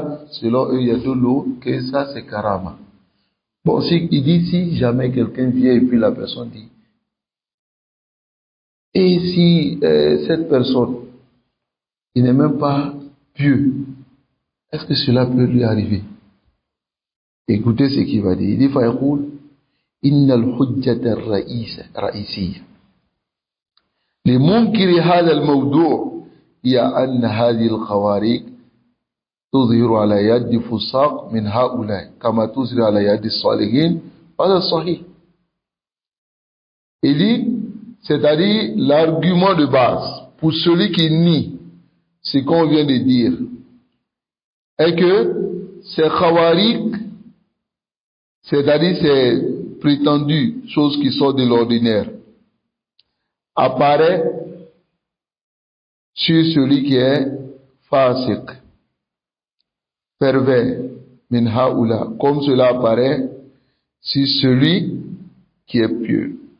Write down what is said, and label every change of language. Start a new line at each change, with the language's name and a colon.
French: Selon eux, yadullu que ça c'est karama. Bon, il dit si jamais quelqu'un vient et puis la personne dit, et si cette personne, il n'est même pas pieux, est-ce que cela peut lui arriver? Écoutez ce qu'il va dire. Il dit,
Arabic: فَيَقُولُ إِنَّ الْحُجَّةَ الرَّئِيسِيَّةَ لمنكر هذا الموضوع هي أن هذه الخوارق تظهر على يد فساق من هؤلاء كما تظهر على يد الصالحين. هذا صحيح.
French: Il dit, c'est-à-dire l'argument de base pour celui qui nie ce qu'on vient de dire est que ces khawariq, c'est-à-dire ces prétendues choses qui sortent de l'ordinaire, apparaît sur celui qui est fasiq, pervers,
Arabic: min haoula,
French: comme cela apparaît sur celui qui est pieux.